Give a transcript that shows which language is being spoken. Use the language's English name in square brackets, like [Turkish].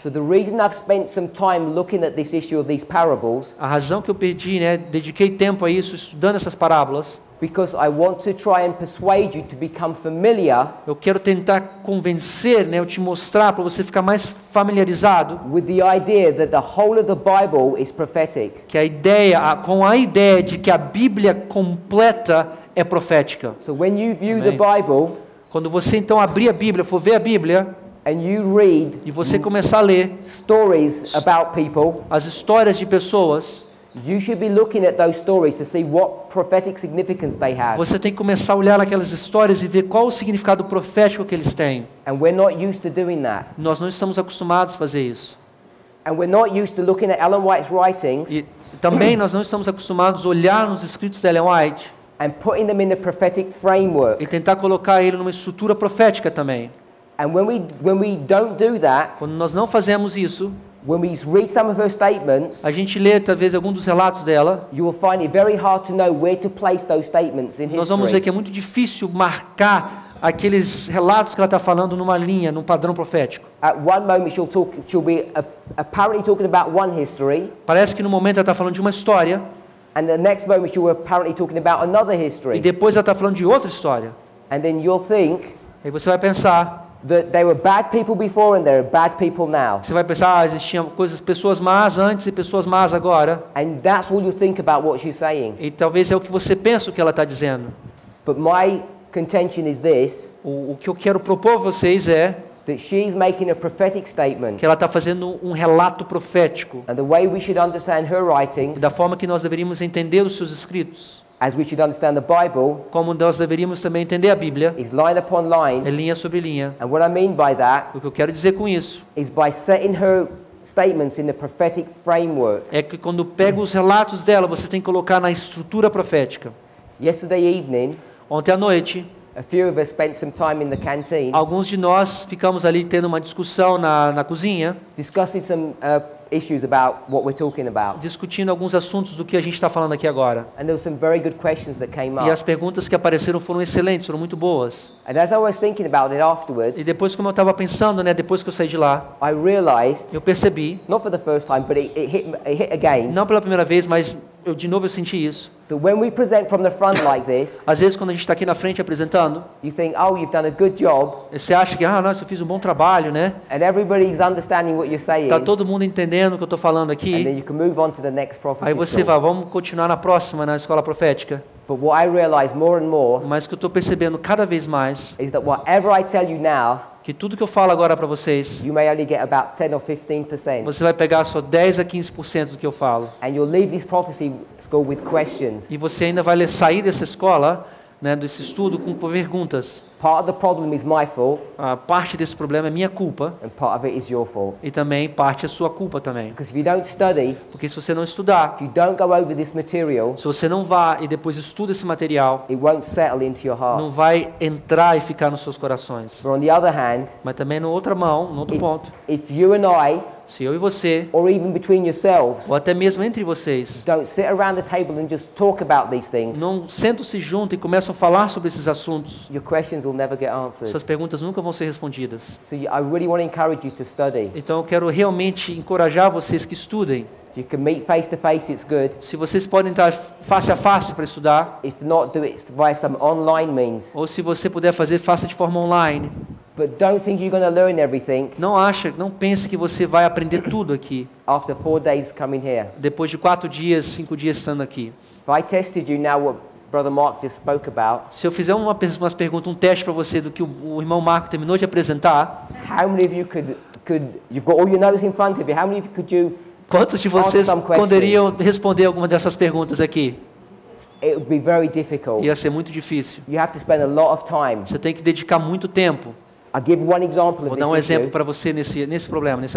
[English] So the reason I've spent some time looking at this issue of these parables, [Portuguese] A razão que eu perdi, né? Dediquei tempo a isso, estudando essas parábolas, [English] because I want to try and persuade you to become familiar [Portuguese] eu quero tentar convencer, né? Eu te mostrar para você ficar mais familiarizado [English] with the idea that the whole of the Bible is prophetic. [Portuguese] que com a ideia de que a Bíblia completa é profética. [English] So when you view the [Portuguese] Amém. [English] Bible [Portuguese] Quando você então abrir a Bíblia, for ver a Bíblia [English] and you read [Portuguese] e você começar a ler [English] stories about people, [Portuguese] as histórias de pessoas, [English] you should be looking at those stories to see what prophetic significance they have. [Portuguese] você tem que começar a olhar aquelas histórias e ver qual o significado profético que eles têm. [English] And we're not used to doing that. [Portuguese] Nós não estamos acostumados a fazer isso. [English] And we're not used to looking at Ellen White's writings [Portuguese] E também nós não estamos acostumados a olhar nos escritos da Ellen White [English] and putting them in a prophetic framework. [Portuguese] e tentar colocar ele numa estrutura profética também. [English] And when we don't do that, [Portuguese] Quando nós não fazemos isso, [English] when we read some of her statements, [Portuguese] a gente lê talvez algum dos relatos dela, [English] you will find it very hard to know where to place those statements in [Portuguese] nós vamos ver que é muito difícil marcar aqueles relatos que ela está falando numa linha, num padrão profético. [English] At one moment she'll be apparently talking about one history, [Portuguese] Parece que no momento ela está falando de uma história [English] and the next moment she will apparently talking about another [Portuguese] e [English] history. [Portuguese] depois ela está falando de outra história. [English] And then you'll think [Portuguese] Aí você vai pensar, [English] that they were bad people before and they're bad people now. [Portuguese] você vai pensar, existiam pessoas más antes e pessoas más agora. [English] And that's all you think about what she's saying. [Portuguese] E talvez é o que você pensa o que ela está dizendo. [English] But my contention is this, [Portuguese] O que eu quero propor a vocês é [English] that she's making a prophetic statement. [Portuguese] que ela está fazendo um relato profético. [English] And the way we should understand her [Portuguese] E [English] writings, [Portuguese] da forma que nós deveríamos entender os seus escritos, [English] as we should understand the Bible, [Portuguese] como nós deveríamos também entender a Bíblia, [English] is line upon [Portuguese] é [English] line. [Portuguese] linha sobre linha. [English] And what I mean by that [Portuguese] O que eu quero dizer com isso [English] is by setting her statements in the prophetic framework. [Portuguese] é que quando pega os relatos dela, você tem que colocar na estrutura profética. [English] Yesterday evening, [Portuguese] Ontem à noite, [English] a few of us spent some time in the canteen [Portuguese] alguns de nós ficamos ali tendo uma discussão na cozinha, [English] discussing some issues about what we're talking about. [Portuguese] discutindo alguns assuntos do que a gente está falando aqui agora. [English] And there were some very good questions that came [Portuguese] E as [English] up. [Portuguese] perguntas que apareceram foram excelentes, foram muito boas. [English] And as I was thinking about it [Portuguese] E [English] afterwards, [Portuguese] depois, como eu estava pensando, né, depois que eu saí de lá, [English] I realized, [Portuguese] eu percebi, [English] not for the first time, but it hit again, [Portuguese] não pela primeira vez, mas de novo eu senti isso. [English] that when we present from the front like this, [Portuguese] Às vezes, quando a gente está aqui na frente apresentando, [English] you think, oh, you've done a good job, [Portuguese] você acha que, nossa, eu fiz um bom trabalho, né? [English] and everybody's understanding what you're saying, [Portuguese] Tá todo mundo entendendo o que eu estou falando [English] and then [Portuguese] aqui. [English] you can move on to the next [Portuguese] Aí [English] prophecy [Portuguese] você [English] school. [Portuguese] vai, vamos continuar na próxima, na escola profética. [English] But what I realize more and more [Portuguese] Mas o que eu estou percebendo cada vez mais, [English] is that whatever I tell you now, [Portuguese] que tudo que eu falo agora para vocês, [English] you may only get about 10 or 15%. [Portuguese] você vai pegar só 10 a 15% do que eu falo. [English] And you'll leave this prophecy school with questions. [Portuguese] E você ainda vai sair dessa escola, né, desse estudo, com perguntas. [English] Part of the problem is my fault, [Portuguese] A parte desse problema é minha culpa [English] and part of it is your fault. [Portuguese] e também parte é sua culpa também. [English] Because if you don't study, [Portuguese] Porque se você não estudar, [English] if you don't go over this material, [Portuguese] se você não vá e depois estuda esse material, [English] it won't settle into your [Portuguese] não [English] heart. [Portuguese] vai entrar e ficar nos seus corações. [English] But on the other hand, [Portuguese] Mas também no outra mão, no outro ponto, [English] if you and I [Portuguese] Se eu e você, [English] or even between yourselves, [Portuguese] ou até mesmo entre vocês, [English] don't sit around the table and just talk about these things, [Portuguese] não sentam-se junto e começam a falar sobre esses assuntos, [English] your questions will never get answered. [Portuguese] suas perguntas nunca vão ser respondidas. [English] So I really want to encourage you to study. [Portuguese] Então eu quero realmente encorajar vocês que estudem. [English] If you can meet face to face, it's good. [Portuguese] Se vocês podem estar face a face para estudar, [English] If not, do it via some online means. [Portuguese] ou se você puder fazer, faça de forma online. [English] But don't think you're going to learn everything [Portuguese] Não pense que você vai aprender tudo aqui, [English] after 4 days coming here. [Portuguese] depois de 4 dias, 5 dias estando aqui. [English] If I tested you now what Brother Mark just spoke about, [Portuguese] Se eu fizer umas perguntas, um teste para você do que o irmão Marco terminou de apresentar, [English] how many of you you've got all your notes in front of you, how many of you could you, [Portuguese] quantos de vocês [English] some questions. [Portuguese] poderiam responder alguma dessas perguntas aqui? [English] it would be very difficult. [Portuguese] Ia ser muito difícil. [English] You have to spend a lot of time. [Portuguese] Você tem que dedicar muito tempo. [English] I'll give one example [Portuguese] Vou [English] of [Portuguese] dar um [English] this [Portuguese] exemplo [English] issue. [Portuguese] para você nesse problema, nesse